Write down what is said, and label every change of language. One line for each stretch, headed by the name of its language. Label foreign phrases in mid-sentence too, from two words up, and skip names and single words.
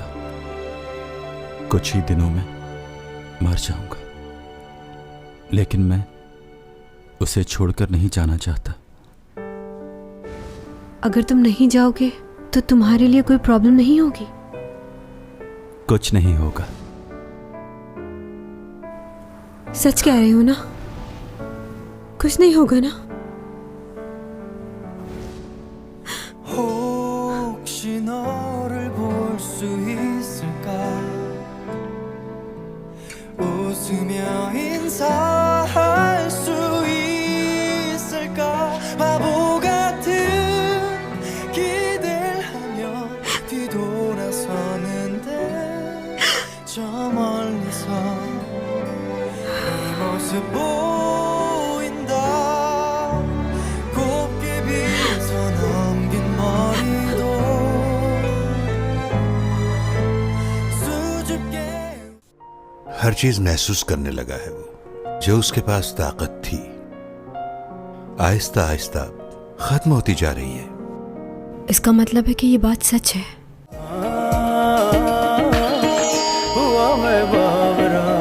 Hindi: कुछ ही दिनों में मर जाऊंगा, लेकिन मैं उसे छोड़कर नहीं जाना चाहता। अगर तुम नहीं जाओगे तो तुम्हारे लिए कोई प्रॉब्लम नहीं होगी? कुछ नहीं होगा। सच कह रहे हो ना? कुछ नहीं होगा ना?
Korean: 혹시 너를 볼 수 있을까? 웃으며 인사할 수 있을까? 바보 같은 기대를 하며 뒤돌아서는데 저 멀리서 네 모습 보인다. 곱게 빗어 넘긴 머리도 수줍게
Hindi: हर चीज महसूस करने लगा है वो, जो उसके पास ताकत थी आहिस्ता आहिस्ता खत्म होती जा रही है। इसका मतलब है कि ये बात सच है। हुआ मैं बावरा।